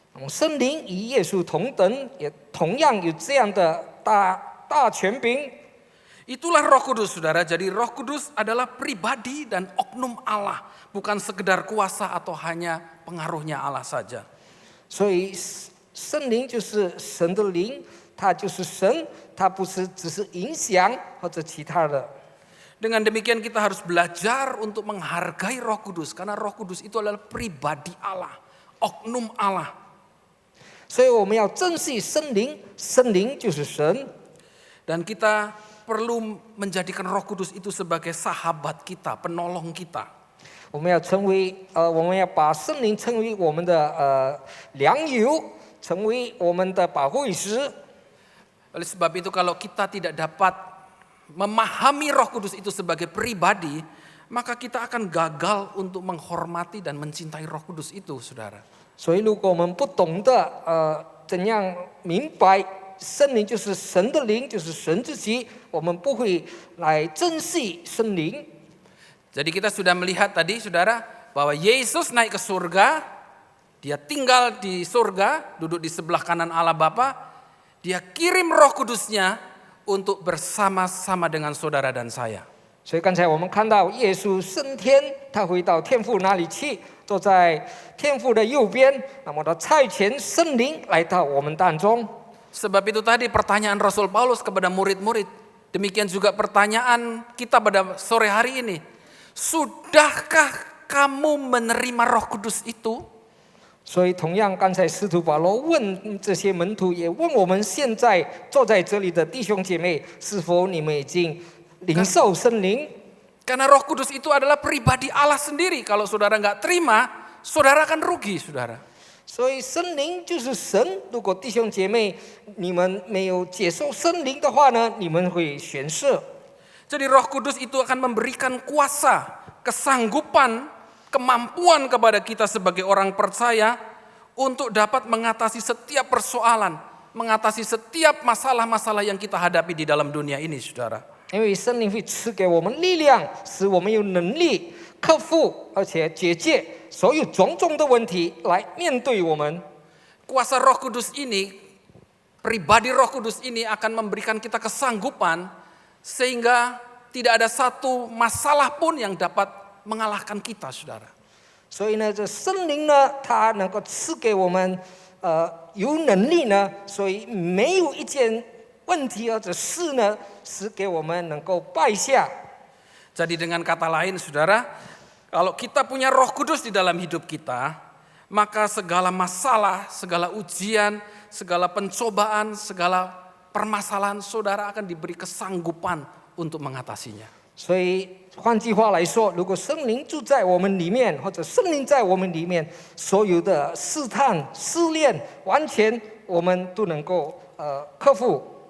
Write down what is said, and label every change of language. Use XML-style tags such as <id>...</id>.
<zh>圣灵与耶稣同等，也同样有这样的大权柄。</zh> <id>Itulah Roh Kudus saudara. Jadi Roh Kudus adalah pribadi dan oknum Allah. Bukan sekedar kuasa atau hanya pengaruhnya Allah saja.</id> <zh>所以圣灵就是神的灵，他就是神，他不是只是影响或者其他的。</zh> <id>Dengan demikian kita harus belajar untuk menghargai Roh Kudus. Karena Roh Kudus itu adalah pribadi Allah, oknum Allah.</id> <zh>所以我们要珍惜圣灵，圣灵就是神。</zh> <id>Dan kita perlu menjadikan Roh Kudus itu sebagai sahabat kita, penolong kita.</id> <zh>我们要把圣灵称为我们的良友，成为我们的保惠师。</zh> <id>Oleh sebab itu kalau kita tidak dapat memahami Roh Kudus itu sebagai pribadi, maka kita akan gagal untuk menghormati dan mencintai Roh Kudus itu, saudara.</id> <zh>所以，如果我们不懂得怎样明白圣灵就是神的灵，就是神自己，我们不会来珍惜圣灵。</zh> <id>Jadi kita sudah melihat tadi, saudara, bahwa Yesus naik ke surga, Dia tinggal di surga, duduk di sebelah kanan Allah Bapa. Dia kirim Roh Kudusnya untuk bersama-sama dengan saudara dan saya.</id> <zh>所以刚才我们看到耶稣升天，他回到天父那里去，坐在天父的右边，那么他差遣圣灵来到我们当中。</zh> <id>Sebab itu tadi pertanyaan Rasul Paulus kepada murid-murid. Demikian juga pertanyaan kita pada sore hari ini. Sudahkah kamu menerima Roh Kudus itu?</id> <zh>所以同样，刚才使徒保罗问这些门徒，也问我们现在坐在这里的弟兄姐妹，是否你们已经领受圣灵？</zh> <id>Karena Roh Kudus itu adalah pribadi Allah sendiri. Kalau saudara nggak terima, saudara akan rugi, saudara.</id> <zh>所以圣灵就是神。如果弟兄姐妹你们没有接受圣灵的话呢，你们会悬色。</zh> <id>Jadi Roh Kudus itu akan memberikan kuasa, kesanggupan, kemampuan kepada kita sebagai orang percaya untuk dapat mengatasi setiap persoalan, mengatasi setiap masalah-masalah yang kita hadapi di dalam dunia ini, saudara.</id> <zh>因为圣灵会赐给我们力量，使我们有能力克服而且解决所有种种的问题来面对我们。</zh> <id>Kuasa Roh Kudus ini, pribadi Roh Kudus ini akan memberikan kita kesanggupan sehingga tidak ada satu masalah pun yang dapat mengalahkan kita, saudara.</id> <zh>所以呢，这圣灵呢，它能够赐给我们有能力呢，所以没有一件问题或者事呢，是给我们能够败下。</zh> <id>Jadi dengan kata lain, saudara, kalau kita punya Roh Kudus di dalam hidup kita, maka segala masalah, segala ujian, segala pencobaan, segala permasalahan saudara akan diberi kesanggupan untuk mengatasinya.</id> <zh>所以换句话来说，如果圣灵住在我们里面，或者圣灵在我们里面，所有的试探、试炼，完全我们都能够克服。</zh>